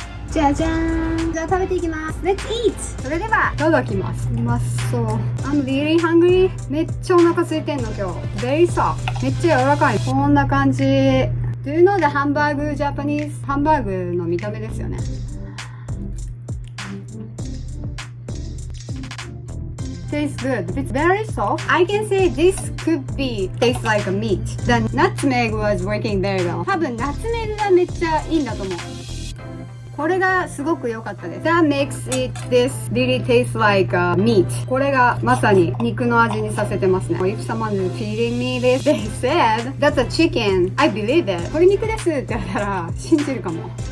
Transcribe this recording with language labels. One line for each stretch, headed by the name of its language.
Japanese: じゃじゃーんじゃあ食べていきます
English: Let's eat
Japanese: それではいただきますうまそう
English: I'm really hungry
Japanese: めっちゃお腹空いてんの今日
English: Very soft
Japanese: めっちゃ柔らかいこんな感じ
English: Do you know the Hambagu Japanese
Japanese: ハンバーグの見た目ですよね
English: Tastes good. It's very soft. I can say this could be taste like a meat. The nutmeg was working very well.
Japanese: 多分ナツメグがめっちゃいいんだと思うこれがすごく良かったです。
English: That makes it this really taste like meat.
Japanese: これがまさに肉の味にさせてますね。
English: If someone is feeding me this, they said, that's a chicken. I believe it.
Japanese: 鶏肉ですって言われたら信じるかも。